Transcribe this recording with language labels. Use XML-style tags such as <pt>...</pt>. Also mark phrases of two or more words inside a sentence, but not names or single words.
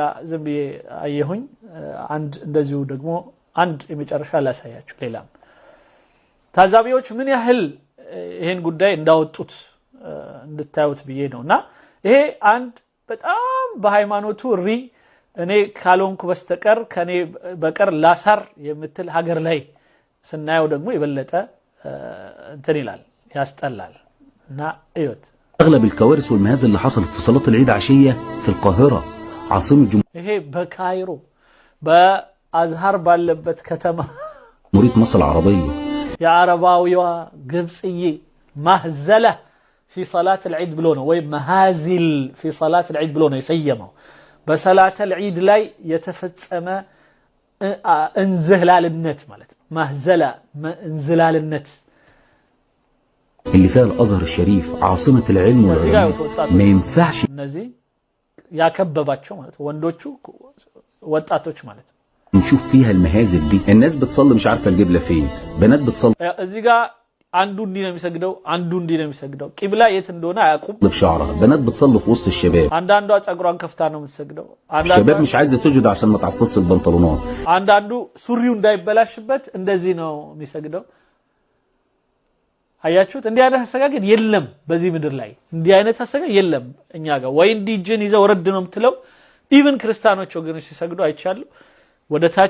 <am>ዝም አየሁኝ አንድ እንደዚሁ ደግሞ አንድ የመጨረሻ ላሳያችሁ ሌላም ታዛቢዎች ምን ያህል ይሄን ጉዳይ እንዳወጡት እንድታዩት ብዬ ነውና ይሄ አንድ በጣም በሃይማኖቱ እኔ ካልሆንኩ በስተቀር ከኔ በቀር ላሳር የምትል ሀገር ላይ ስናየው ደግሞ የበለጠ እንትን ይላል ያስጠላል እና እዩት</am> <ar>اغلب الكوارث والمهازل اللي حصلت في صلاه العيد عشيه في القاهره عاصمه</ar> <am>ይሄ በካይሮ በአዝሃር ባለበት ከተማ</am> <ar>جمهوريه مصر العربيه</ar> <am>የአረባዊዋ ግብጽዬ ማህዘለ</am> <ar>في صلاه العيد</ar> <am>ብሎ ነው ወይ መሃዚል</am> <ar>في صلاه العيد</ar> <am>ብሎ ነው የሰየመው በሰላተ العيد ላይ የተፈጸመ እንዝላልነት ማለት ነው ማህዘላ እንዝላልነት</am> <ar>اللي فيها الازهر الشريف عاصمه العلم والعلم ما ينفعش</ar> <am>እነዚህ ያከበባቸው ማለት ወንዶቹ ወጣቶች ማለት</am> <ar>نشوف فيها المهازل دي الناس بتصلي مش عارفه القبله فين بنات بتصلي</ar> <am>እዚህ ጋር አንዱ እንዲህ ነው የሚሰግደው አንዱ እንዲህ ነው የሚሰግደው ቂብላ የት እንደሆነ አያውቁም</am> <ar>بشعرها بنات بتصلي في وسط الشباب</ar> <am>አንዳንዷ ጸጉሯን ከፍታ ነው የምትሰግደው</am> <ar>الشباب مش عايزه تسجد عشان ما تعفصش البنطلونات</ar> <am>አንዳንዱ ሱሪው እንዳይበላሽበት እንደዚህ ነው የሚሰግደው አያችሁት እንዲህ አይነት አሰጋገድ የለም በዚህ ምድር ላይ እንዲህ አይነት አሰጋገድ የለም እኛ ጋር ወይ እንዲጅን ይዘው ወረድ ነው የምትለው ኢቭን ክርስቲያኖች ወገኖች ሲሰግዱ አይቻሉ ወደ ታች</am>